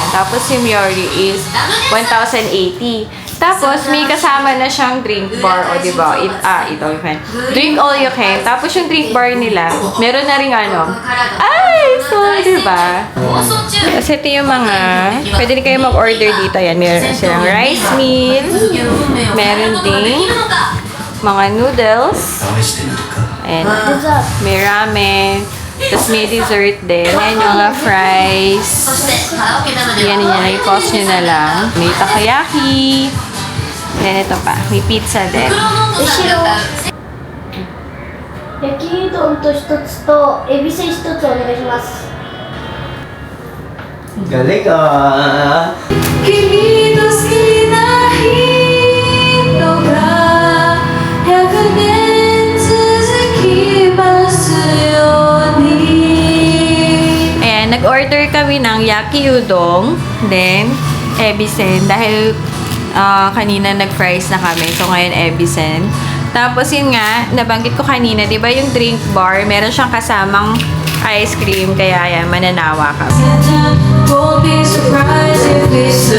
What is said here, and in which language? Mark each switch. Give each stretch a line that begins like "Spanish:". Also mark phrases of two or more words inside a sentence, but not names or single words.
Filipino: Tapos si Miori is 1,080. Tapos may kasama na siyang drink bar, o diba?
English: Ito you can. Drink all you can.
Filipino: Tapos yung drink bar nila, meron na ring ano. Ay! So, diba? Kasi ito yung mga, pwede din kayo mag-order dito. Yan, meron silang rice meal. Meron din mga noodles. And may ramen. Tapos may dessert din. Yan yung mga fries. Yan yun. I-pause nyo na lang. May takoyaki. Then ito pa. May pizza din.
Japanese: 後ろ焼きうどんと一つとエビせん一つお願いします
Filipino: Galing ah! Ayan, nag-order kami ng yaki udong, then ebisen, dahil kanina nag-fries na kami, so ngayon ebisen. Tapos yun nga, nabanggit ko kanina, di ba yung drink bar, meron siyang kasamang ice cream, kaya yan, mananawa ka.
English: Won't be surprised if we